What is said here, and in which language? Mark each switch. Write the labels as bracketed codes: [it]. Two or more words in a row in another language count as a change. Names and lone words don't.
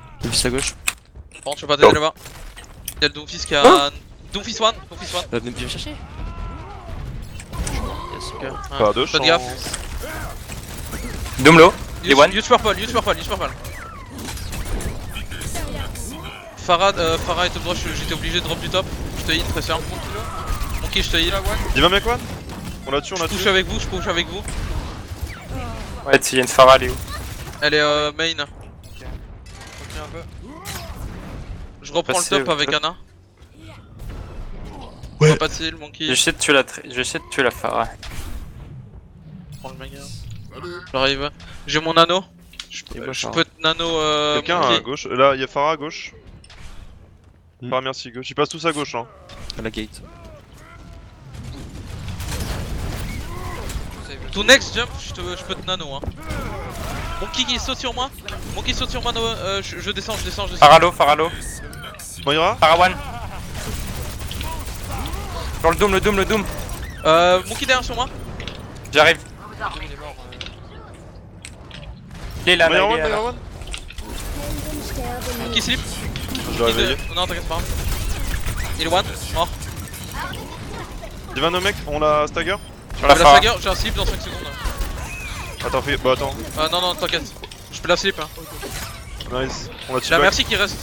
[fr] Doomfist à gauche. Par contre, je peux pas t'aider là-bas. Y'a le Doomfist qui a. Doomfist 1, Doomfist 1. Viens me chercher. [en] Yes, ok. [fr] Pas de Faites gaffe. chance. Doomlo, les one. [en] Use purple. [fr] Farah est top droit, j'étais obligé de drop du top. Je te heal, très sûr. Ok, je te heal. Diva mec one. On l'a tué, on Je l'a push tué. avec vous, je push avec vous. Ouais, il y a une Pharah, elle est où? Elle est main. Continue un peu. Je reprends Passez, le top avec ouais. Anna. Ouais. Pas de heal, Monkey. J'essaie de tuer la Pharah. Prends le mega. J'arrive. J'ai mon nano. Je peux te nano. Quelqu'un Monkey. à gauche. Là, il y a Pharah à gauche. Hmm. Pharah, merci gauche. Ils passent tous à gauche, hein. À la gate. [en] To next jump, [fr] je peux te nano. Hein. Monkey qui saute sur moi. Monkey saute sur moi. Je descends. Pharah low. Moira. Pharah one. Dans le doom. Monkey derrière sur moi. J'arrive. Il est mort. Il est là, Moira il one, est là. Moira one. Monkey slip. Je l'ai réveillé. Non, t'inquiète pas. Il est one, mort. Diva no mec, on l'a stagger. Sur la La Pharah. stagger, j'ai un slip dans 5 secondes. Attends, fais. Bah attends. Non, t'inquiète. Je peux la slip. Hein. Nice. On l'a tué. La merci qui reste.